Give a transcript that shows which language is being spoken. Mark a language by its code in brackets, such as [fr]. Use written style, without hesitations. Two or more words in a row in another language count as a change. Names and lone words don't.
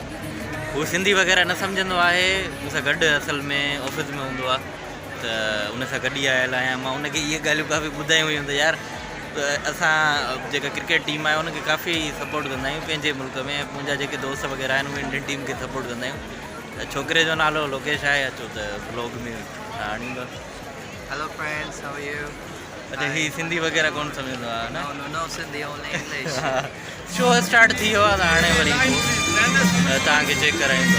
[sd] हू सिंधी वग़ैरह न सम्झंदो आहे, मूंसां गॾु असल में ऑफिस में हूंदो आहे त उन सां गॾु ई आयल आहियां। मां उनखे इहे ॻाल्हियूं काफ़ी ॿुधायूं हुयूं त यार असां जेका [en] cricket team [sd] आहे उनखे काफ़ी सपोर्ट कंदा आहियूं पंहिंजे मुल्क में। मुंहिंजा जेके दोस्त वग़ैरह आहिनि उहे [en] Indian team [sd] खे सपोर्ट कंदा आहियूं। छोकिरे जो नालो लोकेश आहे, अचो त ब्लॉग में आणींदो। [en] Hello friends, how are you? [sd] अच्छा ही सिंधी वग़ैरह कोन सम्झंदो आहे न? [en] No Sindhi, only English. show start [sd] थी वियो आहे त हाणे वरी तव्हांखे चेक कराईंदो।